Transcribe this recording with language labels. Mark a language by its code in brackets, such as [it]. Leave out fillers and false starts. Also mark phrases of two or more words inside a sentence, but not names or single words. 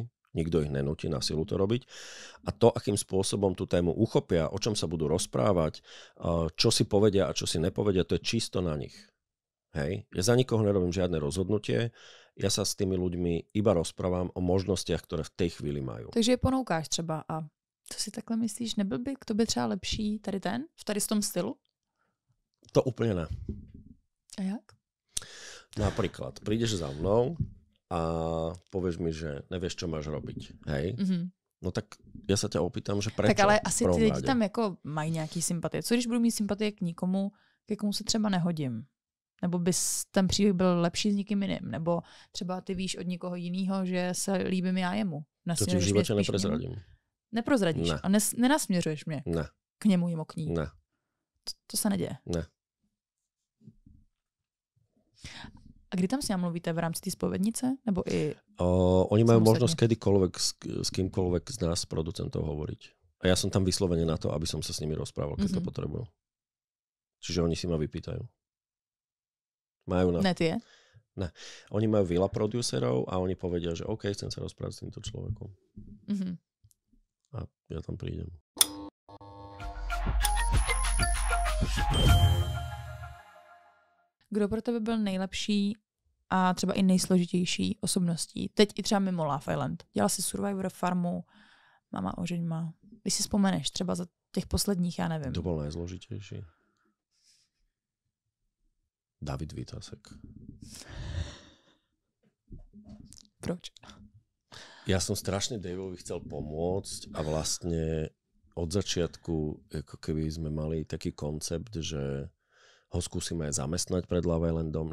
[sk] Nikto ich nenúti na silu to robiť, a to, akým spôsobom tú tému uchopia, o čom sa budú rozprávať, čo si povedia a čo si nepovedia, to je čisto na nich. Hej? Ja za nikoho nerobím žiadne rozhodnutie, ja sa s tými ľuďmi iba rozprávam o možnostiach, ktoré v tej chvíli majú. [cs] Takže je ponoukáš třeba a co si takhle myslíš, nebyl by k tobě třeba lepší tady v tom stylu? [sk] To úplne ne. [cs] A jak? [sk] Napríklad, prídeš za mnou a povieš mi, že nevieš, čo máš robiť. Hej? No tak ja sa ťa opýtam, že prečo? [cs] Tak ale asi ty lidi tam jako mají nějaký sympatie. Co když budu mít sympatie k někomu, ke komu se třeba nehodím? Nebo bys ten příběh byl lepší s někým jiným? Nebo třeba ty víš od někoho jiného, že se líbím já jemu? [sk] To ti v životě neprezradím. [cs] Neprozradíš? Ne. A nenasměřuješ mě? Ne. K němu jemu k ní? Ne. To se neděje? Ne. A kdy tam s ním mluvíte? V rámci té spovednice? Nebo i [sk] oni majú možnosť kedykoľvek s kýmkoľvek z nás producentov hovoriť. A ja som tam vyslovene na to, aby som sa s nimi rozprával, keď to potrebujú. Čiže oni si ma vypýtajú. [cs] Ne, ty je? Ne. [sk] Oni majú veľa producerov a oni povedia, že OK, chcem sa rozprávať s týmto človekom. A ja tam prídem. [cs] Kdo pro tebe byl nejlepší a třeba i nejsložitější osobností? Teď i třeba mimo Love Island. Dělal jsi Survivor, Farmu, Mama ožeňma. Když si vzpomeneš třeba za těch posledních, já nevím. [sk] To bol najzložitejší? David Vytasek. [cs] Proč? [sk] Ja som strašne Daveovi chcel pomôcť a vlastne od začiatku, ako keby sme mali taký koncept, že ho skúsime aj zamestnať pred Love Islandom.